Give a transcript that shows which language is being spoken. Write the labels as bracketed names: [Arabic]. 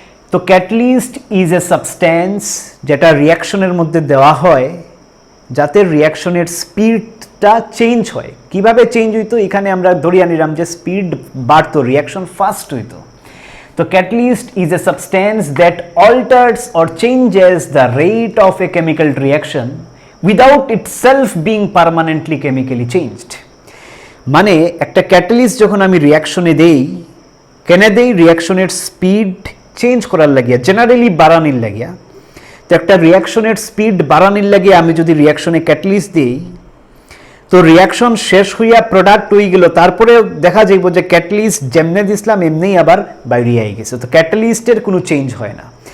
[Bangla] তো [English] catalyst is a substance [Bangla] যেটা রিয়াকশনের মধ্যে দেওয়া হয় যাতে রিয়াকশনের স্পিডটা চেঞ্জ হয়। কিভাবে চেঞ্জ হইতো, এখানে আমরা ধরিয়া নিলাম যে স্পিড বাড়তো, রিয়াকশন ফাস্ট হইতো। [English] তো catalyst is a substance that alters or changes the rate of a chemical reaction without itself being permanently chemically changed. [Bangla] মানে একটা ক্যাটালিস্ট যখন আমি রিয়াকশনে দেই, কেন দেই, রিয়াকশনের স্পিড চেঞ্জ করার লাগিয়া জেনারেলি বাড়ানির লাগিয়া তো একটা রিয়াকশনের স্পিড বাড়ানির লাগিয়া আমি যদি রিয়াকশনে ক্যাটালিস্ট দিই তো রিয়াকশন শেষ হইয়া প্রোডাক্ট হয়ে গেল তারপরে দেখা যাইব যে ক্যাটালিস্ট যেমনে দিছিলাম এমনিই আবার বাইরে আই গেছে তো ক্যাটালিস্টের কোনো চেঞ্জ হয় না